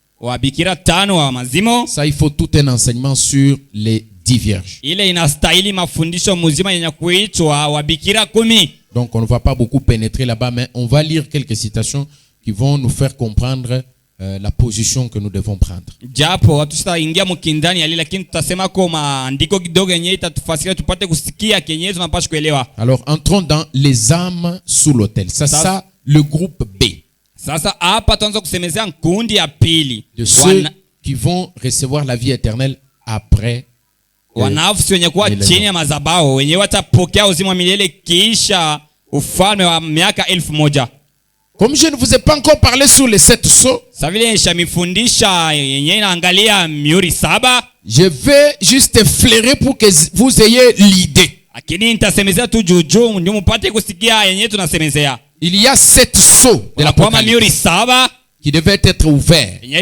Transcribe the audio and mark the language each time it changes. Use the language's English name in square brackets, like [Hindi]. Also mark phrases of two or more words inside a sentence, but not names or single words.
[French] Ça, il faut tout un enseignement sur les 10 vierges. Donc on ne va pas beaucoup pénétrer là-bas, mais on va lire quelques citations qui vont nous faire comprendre la position que nous devons prendre. [Swahili] Japo hatutaingia mkindani ya lile, lakini tutasema kwa maandiko kidogo yenyewe itatufasiria tupate kusikia kenyewe tunapaswa kuelewa. [French] Alors entrons dans les âmes sous l'autel. C'est ça le groupe B. [Swahili] Sasa hapa tuanza kusemezea kundi ya pili. [French] De ceux qui vont recevoir la vie éternelle après. [Swahili] Wanafsi wenye kuwa chini ya madhabahu wenyewe watapokea uzima wa milele kisha ufalme wa miaka 1000. [French] Comme je ne vous ai pas encore parlé sur les 7 sceaux, je vais juste effleurer pour que vous ayez l'idée. Il y a 7 sceaux de l'Apocalypse qui devaient être ouverts.